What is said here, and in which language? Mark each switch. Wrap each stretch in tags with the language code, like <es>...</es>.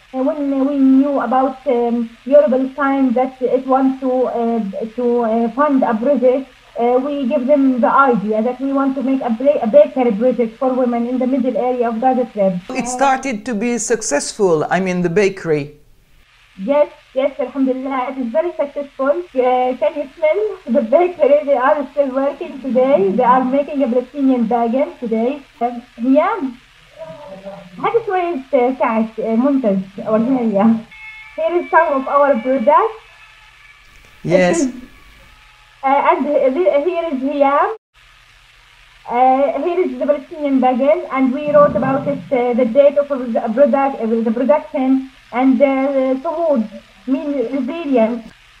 <en>And when we knew about Yoruba time that it wants to fund a project, we give them the idea that we want to make a bakery project for women in the middle area of Gaza Strip. It started to be successful, I mean the bakery. Yes, Yes, alhamdulillah, it is very successful. Can you smell the bakery? They are still working today. They are making a Palestinian baguette today.</en> <ar>هي هذا شوية كعك منتج أولية.</ar> <en>Here is some of our products. Yes. And here is Hiyam. Here is the Palestinian baguette, and we wrote about it, the date of the production, and Suhood, mean resilience.</en>